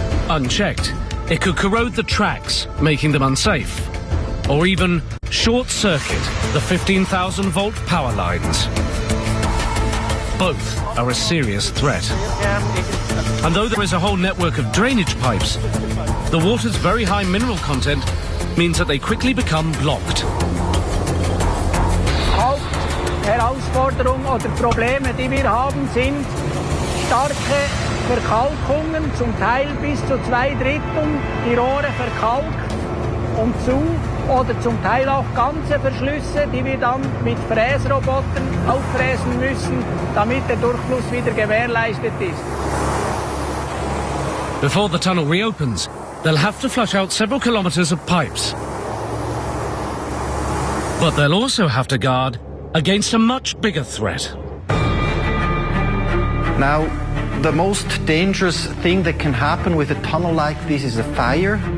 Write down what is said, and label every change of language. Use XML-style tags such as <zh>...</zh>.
<en>Unchecked, it could corrode the tracks, making them unsafe, or even short-circuit the 15,000-volt power lines. Both are a serious threat. And though there is a whole network of drainage pipes, the water's very high mineral content means that they quickly become blocked.</en> <de>Hauptherausforderung oder Probleme, die wir haben, sind starke Verkalkungen, zum Teil bis zu 2/3 die Rohre verkalkt und zu, oder zum Teil auch ganze Verschlüsse, die wir dann mit Fräsrobotern auffräsen müssen, damit der Durchfluss wieder gewährleistet ist.</de> <en>Before the tunnel reopens, they'll have to flush out several kilometers of pipes. But they'll also have to guard against a much bigger threat. Now, the most dangerous thing that can happen with a tunnel like this is a fire.</en>